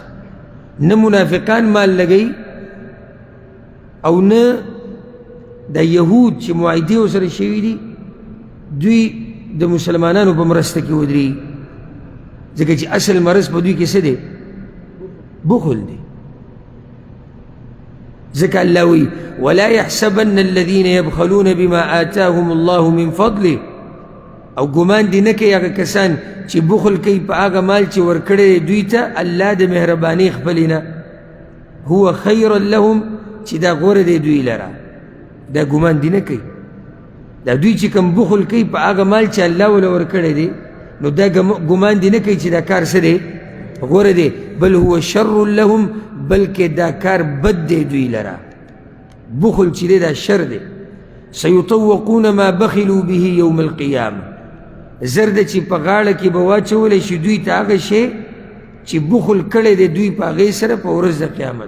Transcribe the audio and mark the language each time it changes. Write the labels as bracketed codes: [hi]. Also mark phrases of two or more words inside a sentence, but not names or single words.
[ps] نه منافقان مال لګوي او نه د یهود چې معاهدې ورسره شوي دي دوی د مسلمانانو په مرسته کې ودرېږي، ځکه چې اصل مرض په دوی کې څه دی؟ بخل دی. ځکه الله وایي [ar] ولا يحسبن الذين يبخلون بما آتاهم الله من فضله، [ps] او ګمان دې نه کوي هغه کسان چې بخل کوي په هغه مال چې ورکړی دوی ته الله د مهربانۍ خپلې نه. [ar] هو خیر لهم، [ps] چې دا غوره دی دوی لره. دا ګمان دې نه کوي. دا دوی چې کوم بخل کوي په هغه مال چې الله وله ورکړی دی، نو دا ګمان دې نه کوي چې دا کار څه دی؟ غوره دی. [ar] بل هو شر لهم، [ps] بلکې دا کار بد دی دوی لره. بخل چې دی دا شر دی. [ar] سیطوقون ما بخلوا به یوم القیامه، [ps] زر ده چې په غاړه کې به واچولی شي دوی ته هغه شی چې بخل کړی دی دوی په هغې سره په ورځ د قیامت.